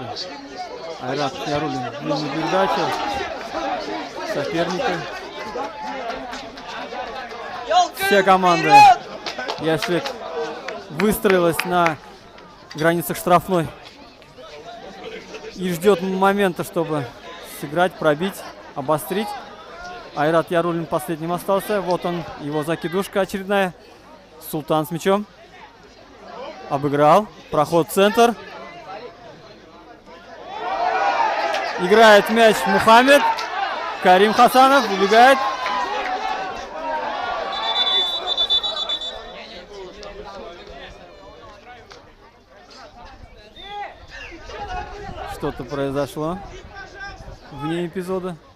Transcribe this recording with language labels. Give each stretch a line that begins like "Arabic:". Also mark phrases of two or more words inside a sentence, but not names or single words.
Russian: Айрат Яруллин. Длинная передача. Соперника. Вся команда Яшлик выстроилась на границах штрафной и ждет момента, чтобы сыграть, пробить, обострить. Айрат Яруллин последним остался. Вот он, его закидушка очередная. Султан с мячом. Обыграл. Проход в центр. Играет мяч Мухаммед. Карим Хасанов убегает. Что-то произошло вне эпизода.